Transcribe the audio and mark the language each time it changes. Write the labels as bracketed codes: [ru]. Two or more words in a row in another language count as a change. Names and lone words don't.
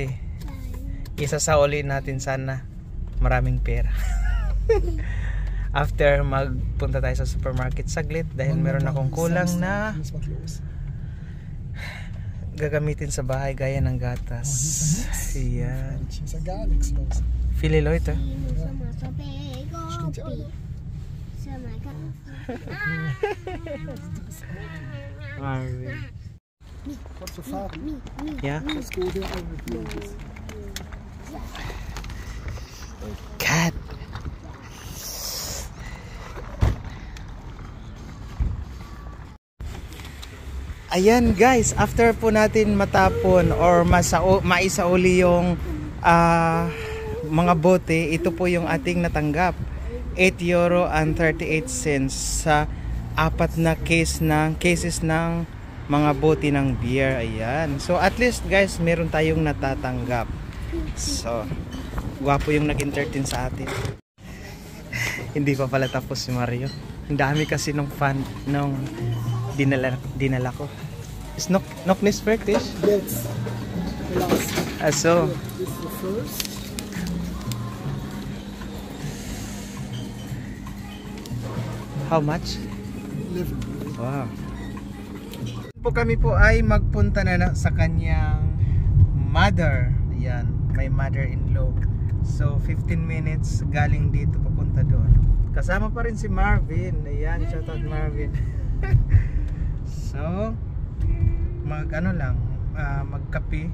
[tl] Isasauli natin sana. Maraming pera. After magpunta tayo sa supermarket saglit dahil meron akong kulang na gagamitin sa bahay gaya ng gatas. Ayan. [de] Viele Leute. [tl] Marvin. [de] Ja. Cat. [tl] Ayan guys, after po natin matapon or maisauli yung mga bote, ito po yung ating natanggap. €8.38 sa apat na cases ng mga bote ng beer. Ayan. So at least guys, meron tayong natatanggap. So, gwapo yung nag-entertain sa atin. Hindi pa pala tapos si Mario. Ang dami kasi nung fan nung dinala ko. [de] Is nog nicht fertig? [en] Yes. So This is the first. how much? 11. Wow. [tl] Po kami po ay magpunta na sa kanyang mother. Ayan, [en] my mother-in-law. So 15 minutes [tl] galing dito papunta doon. Kasama pa rin si Marvin. Ayan, shout out Marvin. So magkape.